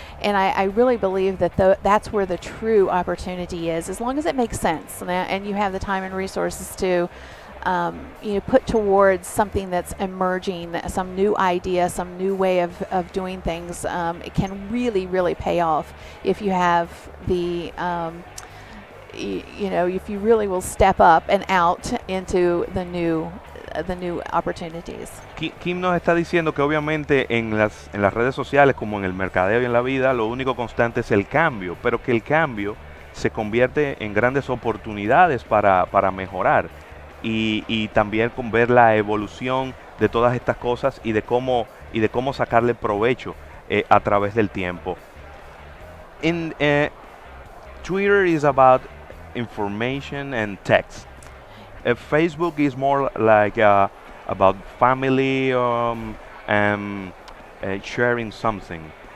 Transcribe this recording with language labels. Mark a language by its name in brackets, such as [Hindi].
[English] And I really believe that that's where the true opportunity is, as long as it makes sense and you have the time and resources to you know, put towards something that's emerging, some new idea, some new way of doing things. It can really pay off if you have the you know, if you really will step up and out into the new opportunities. [Spanish] Kim nos está diciendo que obviamente en las redes sociales, como en el mercadeo y en la vida, lo único constante es el cambio, pero que el cambio se convierte en grandes oportunidades para mejorar, y también con ver la evolución de todas estas cosas y de cómo sacarle provecho a través del tiempo. [English] Twitter is about information and text. Facebook is more like about family and sharing something.